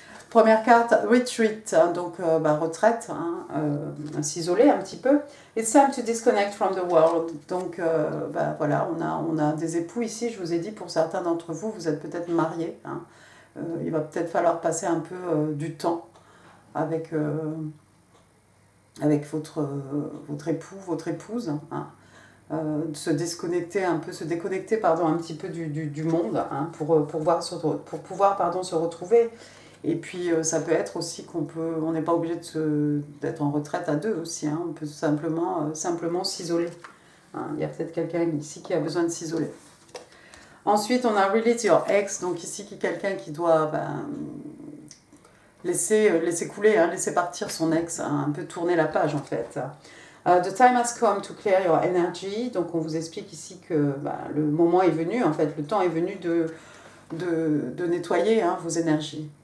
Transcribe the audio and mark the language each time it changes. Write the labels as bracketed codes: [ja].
[fr] Première carte, retreat, hein, donc retraite, hein, s'isoler un petit peu. [en] It's time to disconnect from the world. [fr] Donc voilà, on a des époux ici, je vous ai dit, pour certains d'entre vous, vous êtes peut-être mariés. Hein. Il va peut-être falloir passer un peu du temps avec votre époux, votre épouse. Hein. Se déconnecter un petit peu du monde, hein, pour pouvoir se retrouver. Et puis ça peut être aussi on n'est pas obligé d'être en retraite à deux aussi, hein, on peut simplement s'isoler. Hein, il y a peut-être quelqu'un ici qui a besoin de s'isoler. Ensuite on a [en] release your ex, [fr] donc ici quelqu'un qui doit laisser couler, hein, laisser partir son ex, hein, un peu tourner la page en fait. [en] The time has come to clear your energy. [fr] Donc on vous explique ici que le moment est venu, en fait, le temps est venu de nettoyer, hein, vos énergies.